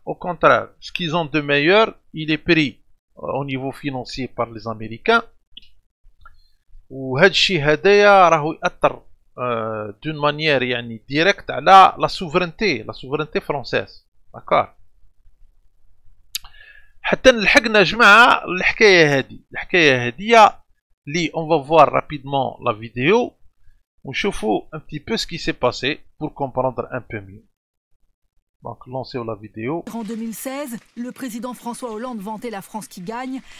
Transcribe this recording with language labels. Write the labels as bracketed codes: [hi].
[fr] Au contraire, ce qu'ils ont de meilleur, il est pris au niveau financier par les Américains. [ar] وهذا الشيء هدايا راهو يأثر [fr] d'une manière [ar] يعني [fr] directe [ar] على [fr] la souveraineté française. d'accord. [ar] حتى نلحقنا جماعة الحكاية هذه اللي [fr] on va voir rapidement la vidéo [ar] ونشوفوا [fr] un petit peu ce qui s'est passé pour comprendre un peu mieux. Donc, lancez la vidéo. En 2016, le président François Hollande vantait la France qui gagne.